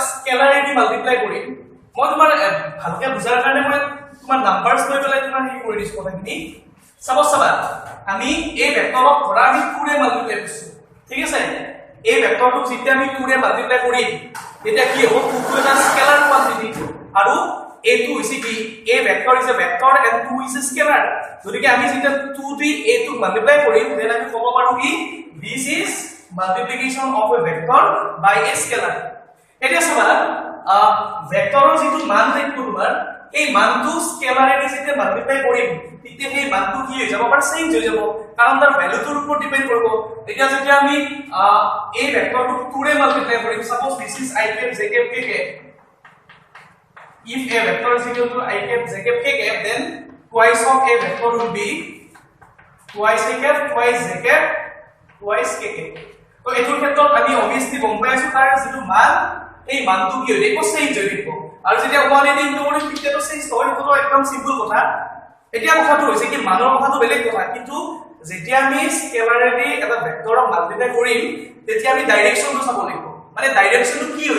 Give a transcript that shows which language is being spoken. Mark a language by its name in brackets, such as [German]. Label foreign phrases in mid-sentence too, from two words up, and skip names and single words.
[Assamese] স্কেলাৰেদি মাল্টিপ্লাই কৰিম মই তোমাৰ ভালকে বুজাৰ কাৰণে মই তোমাৰ নাম্বাৰস লৈ পেলাই তোমাৰ হে কৰি দিছো কথাখিনি সাপোজ চাবা আমি এ ভেক্টৰক ধৰা আমি 2 ৰে মাল্টিপ্লাই কৰিছো ঠিক আছে এই ভেক্টৰটোক যেতিয়া আমি 2 ৰে মাল্টিপ্লাই কৰিম তেতিয়া কি হ'ব 2 টো এটা [English] scalar quantity [Assamese] আৰু a2 is কি [English] a vector is a vector and 2 is a scalar [Assamese] যদি আমি যেটা 2 দি a2 মাল্টিপ্লাই কৰিম দেন আমি ক'ব পাৰো কি [English] this is multiplication of a vector by a scalar [Assamese] এতিয়া চাবা ভেক্টৰৰ যেটো মান দেখো তোমাৰ এই মানটো স্কেলাৰেদি যেতিয়া মাল্টিপ্লাই কৰিম তেতিয়া সেই মানটো কি হৈ যাব পাৰ চেঞ্জ হৈ যাব কাৰণ তাৰ ভ্যালুটোৰ ওপৰত ডিপেন্ড কৰিব এতিয়া যেতিয়া আমি এই ভেক্টৰটোক 2 ৰে মাল্টিপ্লাই কৰিম সাপোজ [English] this is I cap j cap k cap if a vector is equal to I cap j cap k cap [Assamese] then twice of a vector will be twice I cap twice j cap twice k cap তো এটোৰ ক্ষেত্ৰত আমি obviously গম পাই আছো তাৰ যেটো মান এই মানটো কি হৈ যাব চেঞ্জ হৈ যাব আৰু যেতিয়া 1 এদি ইনটু কৰিম তেতিয়াটো চেঞ্জ হয় তো একদম সিম্পল কথা এতিয়া কথাটো হৈছে কি মানৰ কথাটো বেলেগ কথা কিন্তু যেতিয়া আমি স্কেলাৰেদি এটা ভেক্টৰক মাল্টিপ্লাই কৰিম তেতিয়া আমি ডাইৰেকশনটো চাব লাগিব মানে ডাইৰেকশনটো কি হৈ